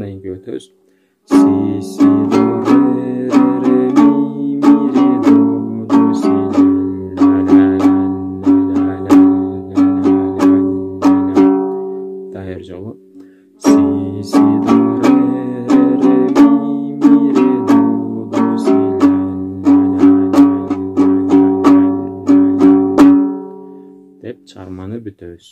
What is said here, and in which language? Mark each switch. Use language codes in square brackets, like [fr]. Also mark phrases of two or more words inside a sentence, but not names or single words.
[ky] ноткаларга өтөбүз. Си, си, до, ре, ре, ми, ре, до, си, ля, ля, ля, ля, ля, ля, ля. Дайыр жолу. Си, си, до, ре, ре, ми, ре, до, си, ля, ля, ля, деп чыгарманы бүтөбүз.